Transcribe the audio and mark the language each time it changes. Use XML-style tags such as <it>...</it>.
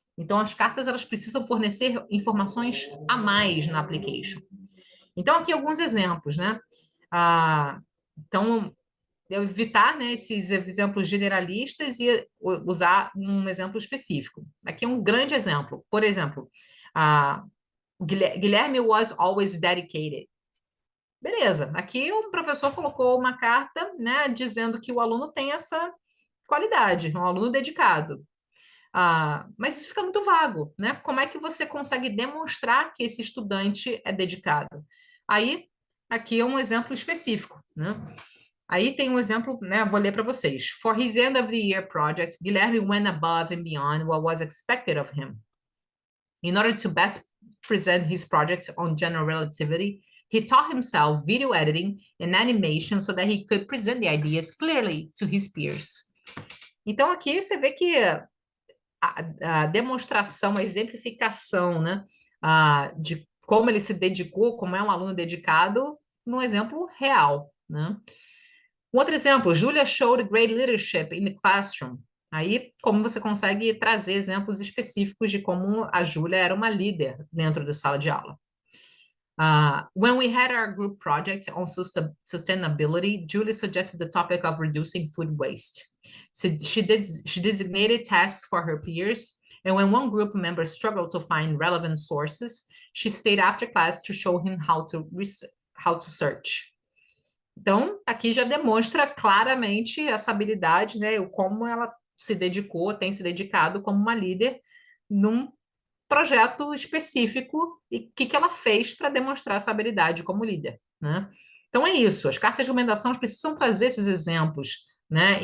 <pt>Então, as cartas elas precisam fornecer informações a mais na application. Então, aqui alguns exemplos, né? Então, evitar, né, esses exemplos generalistas e usar um exemplo específico. Aqui é um grande exemplo. Por exemplo, a Guilherme</pt> <en>was always dedicated.</en> <pt>Beleza, aqui o professor colocou uma carta, né, dizendo que o aluno tem essa qualidade, um aluno dedicado. Mas isso fica muito vago, né? Como é que você consegue demonstrar que esse estudante é dedicado? Aí, aqui é um exemplo específico, né? Aí tem um exemplo, né? Vou ler para vocês.</pt> <en>For his end of the year project, Guilherme went above and beyond what was expected of him. In order to best present his project on general relativity, he taught himself video editing and animation so that he could present the ideas clearly to his peers.</en> <pt>Então, aqui você vê que a demonstração, a exemplificação, né, de como ele se dedicou, como é um aluno dedicado, num exemplo real, né? Um outro exemplo,</pt> <en>Julia showed great leadership in the classroom.</en> <pt>Aí, como você consegue trazer exemplos específicos de como a Júlia era uma líder dentro da sala de aula.</pt> <en>When we had our group project on sustainability, Julie suggested the topic of reducing food waste. So she designated tasks for her peers, and when one group member struggled to find relevant sources, she stayed after class to show him how to search.</en> <pt>Então, aqui já demonstra claramente essa habilidade, né? O como ela se dedicou, tem se dedicado como uma líder num projeto específico e o que ela fez para demonstrar essa habilidade como líder, né? Então é isso, as cartas de recomendação precisam trazer esses exemplos, né?</pt>